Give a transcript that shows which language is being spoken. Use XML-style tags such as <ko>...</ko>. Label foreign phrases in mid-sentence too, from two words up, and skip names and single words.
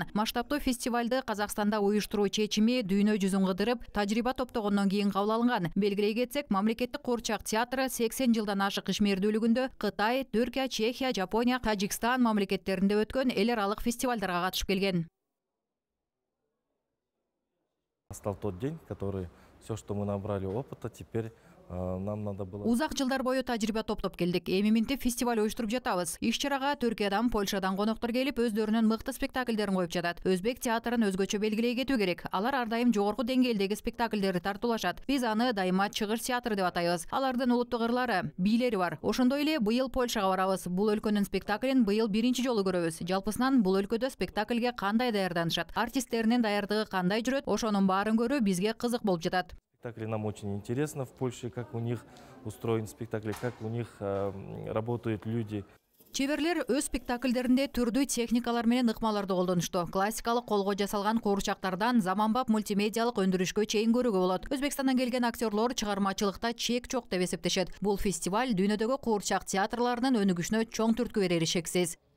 <ky>Масштабтуу фестивалды Казакстанда уюштуруу чечими дүйнө жүзүн кыдырып, тажрыйба топтогондон кийин кабыл алынган. Белгилей кетсек, мамлекеттик куурчак театры 80 жылдан ашык ишмердүүлүгүндө Кытай, Түркия, Чехия, Жапония, Тажикстан мамлекеттеринде өткөн эл аралык фестивалдарга катышып келген.</ky> <ru>Настал тот день, который все, что мы набрали опыта, теперь нам надо было...</ru> <ky>Узак жылдар бою тажрыйба топтоп келдик. Эми минтип фестиваль уюштуруп жатабыз. Иш-чарага Түркиядан, Польшадан коноктор келип, өздөрүнүн мыкты спектакльдерин коюп жатат. Өзбек театрын өзгөчө белгилей кетүү керек. Алар ар дайым жогорку деңгээлдеги спектакльдерди тартуулашат. Биз аны дайыма чыгыш театры деп атайбыз. Алардын улуттук ырлары, бийлери бар. Ошондой эле быйыл Польшага барабыз. Бул өлкөнүн спектаклин быйыл биринчи жолу көрөбүз. Жалпысынан бул өлкөдө спектакльге кандай даярданышат, артисттеринин даярдыгы кандай жүрөт, ошонун баарын көрүү бизге кызык болуп жатат.</ky> <ru>Спектакли нам очень интересно в Польше, как у них устроен спектакль, как у них работают люди.</ru> <ky>Чеберлер өз спектакльдеринде түрдүү техникалар менен ыкмаларды колдонушту. Классикалык колго жасалган куурчактардан заманбап мультимедиалык өндүрүшкө чейин көрүүгө болот. Өзбекстандан келген актерлор чыгармачылыкта чек жок деп эсептешет. Бул фестиваль дүйнөдөгү куурчак театрларынын өнүгүшүнө чоң түрткү берери шексиз.</ky>